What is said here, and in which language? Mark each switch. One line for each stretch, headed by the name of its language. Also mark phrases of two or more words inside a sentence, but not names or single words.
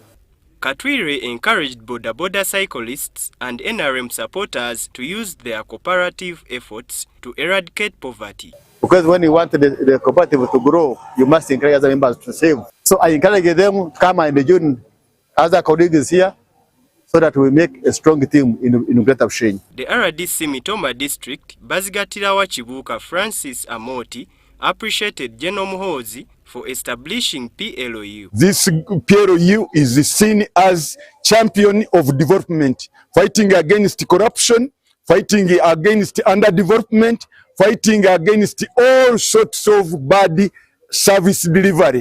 English: Katwire encouraged border cyclists and NRM supporters to use their cooperative efforts to eradicate poverty. Because when you want the cooperative to grow, you must encourage other members to save. So I encourage them to come and join other colleagues here so that we make a strong team in Greater Bushenyi. The RDC Mitoma district, Bazigatirawa Chibuka Francis Amoti, appreciated General Muhoozi for establishing PLOU. This PLOU is seen as champion of development, fighting against corruption, fighting against underdevelopment, fighting against all sorts of bad service delivery.